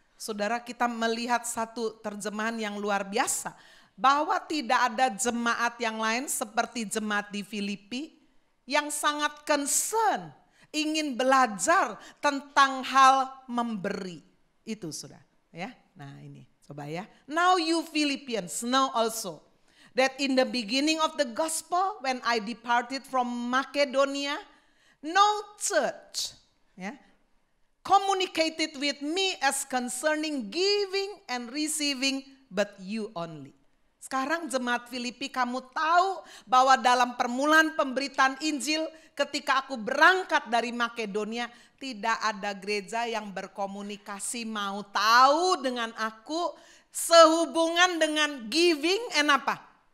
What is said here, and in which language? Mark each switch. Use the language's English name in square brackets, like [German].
[Indonesian] Saudara, kita melihat satu terjemahan yang luar biasa. Bahwa tidak ada jemaat yang lain seperti jemaat di Filipi yang sangat concern, ingin belajar tentang hal memberi. Itu sudah ya. Nah ini coba ya. [English] Now you Philippians know also that in the beginning of the gospel when I departed from Macedonia, no church communicated with me as concerning giving and receiving, but you only. [Indonesian] Sekarang jemaat Filipi, kamu tahu bahwa dalam permulaan pemberitaan Injil ketika aku berangkat dari Makedonia, tidak ada gereja yang berkomunikasi mau tahu dengan aku sehubungan dengan [English] giving and [Indonesian] apa?